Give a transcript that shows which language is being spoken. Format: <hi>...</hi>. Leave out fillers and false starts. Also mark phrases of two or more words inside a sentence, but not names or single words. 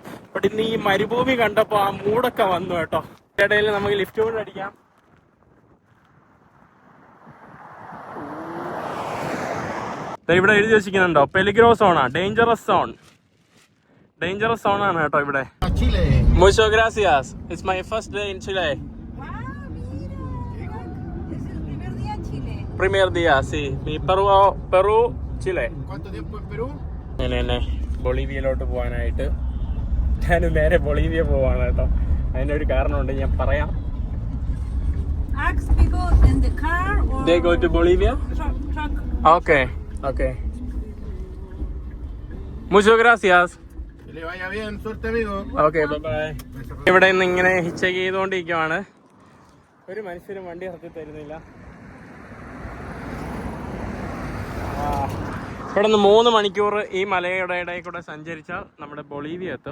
<ml>ബട്ട് ഇന്ന് ഈ മരുഭൂമി കണ്ടപ്പോ ആ മൂഡൊക്കെ വന്നു കേട്ടോ. ഇടയിൽ നമുക്ക് ലിഫ്റ്റ് കൂടെ അടിക്കാം. ഇവിടെ എഴുതി വെച്ചിരിക്കുന്നുണ്ടോ,</ml> <es>peligro zona,</es> <en>dangerous zone</en> <ml>ആണ് കേട്ടോ ഇവിടെ.</ml> <es>Muchas gracias.</es> <en>It's my first day in Chile.</en> <es>Primer día, sí. Mi Perú, Chile. ¿Cuánto tiempo en Perú?</es> <ml>അങ്ങനെ ബൊളീവിയയിലോട്ട് പോകാനായിട്ട് ഞാൻ നേരെ ബൊളീവിയ പോവാണ് കേട്ടോ. അതിൻ്റെ ഒരു കാരണമുണ്ട്, ഞാൻ പറയാം.</ml> <en>They go to Bolivia?</en> <es>Okay. Muchas gracias.</es> <en>okay bye.</en> <ml>ഇവിടെ നിന്ന് ഇങ്ങനെ ഹിച്ചക്ക് ചെയ്തുകൊണ്ടിരിക്കുവാണ്. ഒരു മനുഷ്യരും വണ്ടി നിർത്തി തരുന്നില്ല. ഇവിടെ നിന്ന് 3 മണിക്കൂർ ഈ മലയുടെ ഇടയിൽ കൂടെ സഞ്ചരിച്ചാൽ നമ്മുടെ ബൊളീവിയ എത്തും.</ml>